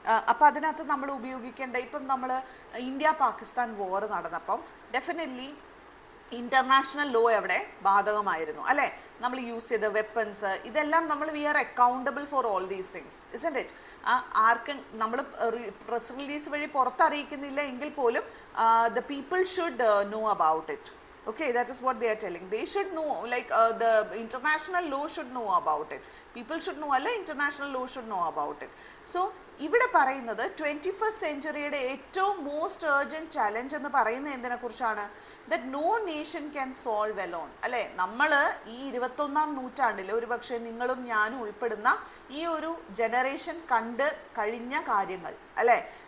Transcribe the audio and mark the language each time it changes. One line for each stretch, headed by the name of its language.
Malayalam: അപ്പം അതിനകത്ത് നമ്മൾ ഉപയോഗിക്കേണ്ട, ഇപ്പം നമ്മൾ India Pakistan war നടന്നപ്പം definitely international law അവിടെ ബാധകമായിരുന്നു അല്ലേ. നമ്മൾ യൂസ് ചെയ്ത വെപ്പൺസ് ഇതെല്ലാം നമ്മൾ
English: We are accountable for all these things, isn't it.
Malayalam: ആർക്കും നമ്മൾ പ്രസ് റിലീസ് വഴി പുറത്തറിയിക്കുന്നില്ല എങ്കിൽ പോലും
English: The people should know about it. Okay, that is what they are telling. They should know, like the international law should know about it. People should know,
Malayalam: alla
English: international law should know about it.
Malayalam: So ഇവിടെ പറയുന്നത് 21st സെഞ്ച്വറിയുടെ ഏറ്റവും
English: most urgent challenge
Malayalam: എന്ന് പറയുന്നത് എന്തിനെ കുറിച്ചാണ്,
English: that no nation can solve alone
Malayalam: അല്ലേ. നമ്മൾ ഈ 21ാം നൂറ്റാണ്ടിൽ ഒരു പക്ഷേ നിങ്ങളും ഞാനും ഉൾപ്പെടുന്ന ഈ ഒരു ജനറേഷൻ കണ്ട് കഴിഞ്ഞ കാര്യങ്ങൾ അല്ലേ.